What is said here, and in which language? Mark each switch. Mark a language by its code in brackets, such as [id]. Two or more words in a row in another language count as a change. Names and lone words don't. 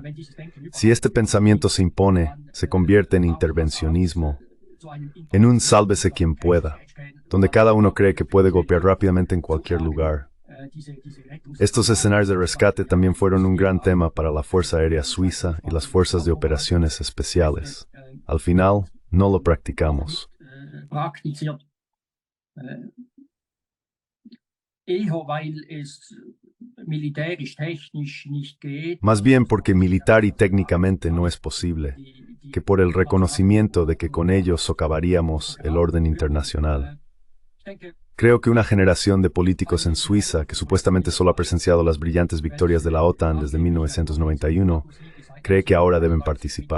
[es] Si este pensamiento se impone, se convierte en intervencionismo, en un sálvese quien pueda, donde cada uno cree que puede golpear rápidamente en cualquier lugar. Estos escenarios de rescate también fueron un gran tema para la Fuerza Aérea Suiza y las Fuerzas de Operaciones Especiales. Al final, no lo practicamos. [de] Praktiziert. Eher weil es militärisch, technisch nicht geht. [es] Más bien porque militar y técnicamente no es posible, que por el reconocimiento de que con ello socavaríamos el orden internacional. Creo que una generación de políticos en Suiza, que supuestamente solo ha presenciado las brillantes victorias de la OTAN desde 1991, cree que ahora deben participar.